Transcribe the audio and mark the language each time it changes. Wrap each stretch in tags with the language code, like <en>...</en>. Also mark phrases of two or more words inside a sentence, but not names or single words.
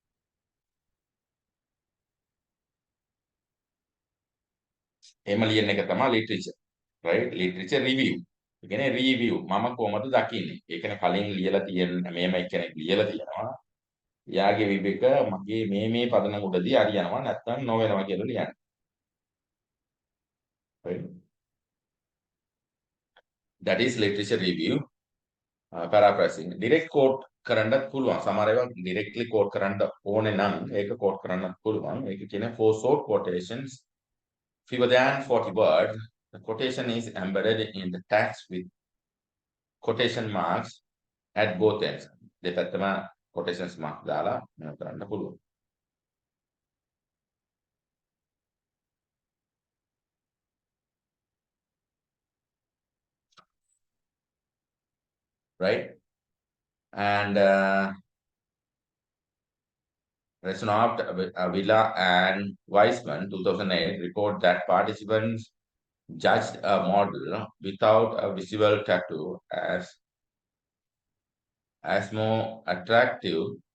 <si>එහෙම ලියන එක තමයි literature. Right?</si> <en>Literature review.</en> <si>ඒ කියන්නේ review මම කොහොමද දකින්නේ? ඒ කියන්නේ කලින් ලියලා තියෙන මේම එක්කෙනෙක් ලියලා තියෙනවා. යාගේ විවේක මගේ මේ පදනම උඩදී හරියනවා නැත්නම් නොවෙනවා කියලා ලියන්න.</si> <en>Right? That is literature review. Paraphrasing. Direct quote</en> <si>කරන්නත් පුළුවන්. සමහර ඒවා</si> <en>directly quote</en> <si>කරන්න ඕනේ නම් ඒක quote කරන්නත් පුළුවන්. ඒක කියන්නේ</si> <en>for short quotations fewer than 40 words, the quotation is embedded in the text with quotation marks at both ends.</en> <si>දෙපැත්තම</si> <en>quotations mark</en> <si>දාලා මේක කරන්න පුළුවන්.</si> <en>Right? And Resnaft, Villa and Weissman 2008 report that participants judged a model without a visible tattoo as more attractive</en>